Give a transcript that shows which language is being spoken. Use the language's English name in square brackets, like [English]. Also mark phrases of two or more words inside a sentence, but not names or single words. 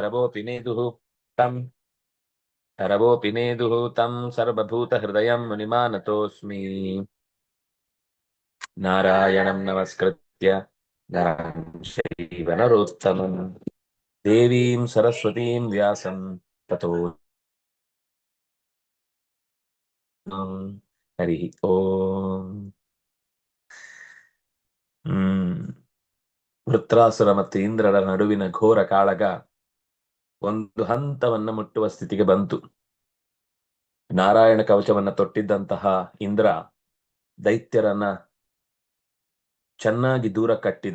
[Sanskrit] तरवोऽपि नेदुः तं सर्वभूतहृदयं मुनिमानतोऽस्मि नारायणं नमस्कृत्य नरं चैव नरोत्तमं देवीं सरस्वतीं व्यासं ततो हरिः ಓಂ. [Kannada] ವೃತ್ರಾಸುರ ಮತ್ತು ಇಂದ್ರರ ನಡುವಿನ ಘೋರ ಕಾಳಗ ಒಂದು ಹಂತವನ್ನ ಮುಟ್ಟುವ ಸ್ಥಿತಿಗೆ ಬಂತು. ನಾರಾಯಣ ಕವಚವನ್ನ ತೊಟ್ಟಿದ್ದಂತಹ ಇಂದ್ರ ದೈತ್ಯರನ್ನ ಚೆನ್ನಾಗಿ ದೂರ ಕಟ್ಟಿದ.